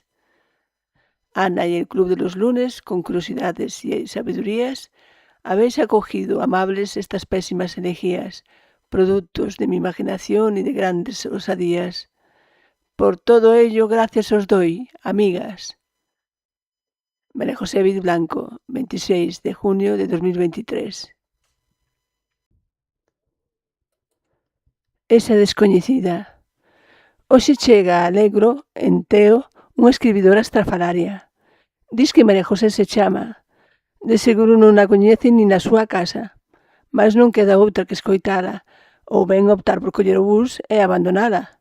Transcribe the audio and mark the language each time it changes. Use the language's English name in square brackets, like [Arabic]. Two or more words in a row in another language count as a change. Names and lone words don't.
[Spanish] Ana y el Club de los Lunes, con curiosidades y sabidurías, habéis acogido amables estas pésimas elegías, productos de mi imaginación y de grandes osadías. Por todo ello, gracias os doy, amigas. María José Viz Blanco, 26 de junio de 2023. [Galician] Esa descoñecida. Hoxe chega a Alegro, en Teo, unha escribidora estrafalaria. Dis que María José se chama. De seguro non a coñece nin na súa casa, mas non queda outra que escoitala, ou ben optar por coller o bus e abandonala.